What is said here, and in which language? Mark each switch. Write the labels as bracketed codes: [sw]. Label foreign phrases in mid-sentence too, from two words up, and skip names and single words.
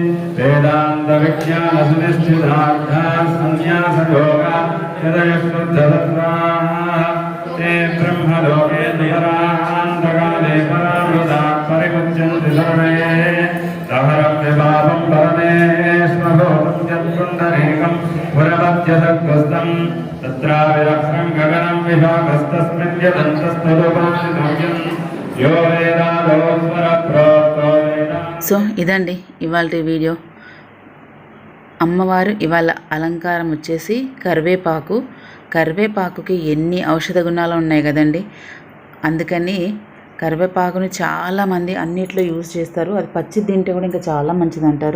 [sa] वेदान्तविज्ञानसुनिश्चितार्थाः सन्न्यासयोगा यदयश्रद्धसत्त्वाः ते ब्रह्मलोके निहरान्तकाले परामृताः परिमुच्यन्ति सर्वे सहरव्यपापं परमेश्वरोपत्यत्पुण्डरीकं पुरमत्यसक्तस्थं तत्राविरक्षं गगनं विभागस्तस्मिन् यदन्तस्तदुपासितव्यं यो वेदादोस्वरप्रोक्तो वेदा। [te] సో ఇదండి ఇవాళ వీడియో. అమ్మవారు ఇవాళ అలంకారం వచ్చేసి కరివేపాకు. కరివేపాకుకి ఎన్ని ఔషధ గుణాలు ఉన్నాయి కదండి. అందుకని కరివేపాకుని చాలామంది అన్నిట్లో యూజ్ చేస్తారు. అది పచ్చి తింటే కూడా ఇంకా చాలా మంచిది అంటారు.